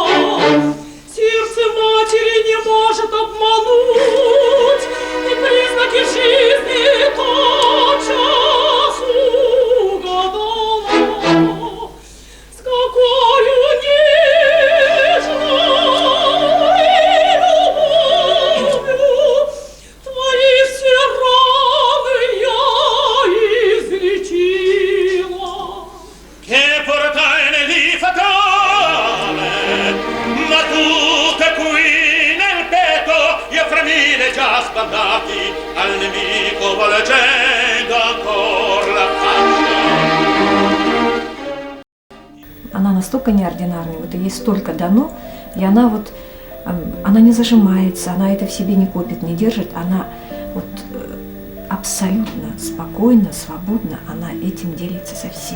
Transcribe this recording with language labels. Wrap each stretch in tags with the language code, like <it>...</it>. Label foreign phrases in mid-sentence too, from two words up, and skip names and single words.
<ru>Сердце матери не может обмануть, и признаки жизни тотчас угадала. С какою нежной любовью твои все раны я излечила.</ru> <it>Che portai di fatale, ma tutte qui nel petto io fra mille già spandati al nemico volgendo ancor la faccia.</it> <ru>Она настолько неординарная, вот ей столько дано, и она вот, она не зажимается, она это в себе не копит, не держит, она вот абсолютно спокойно, свободно, она этим делится со всеми.</ru>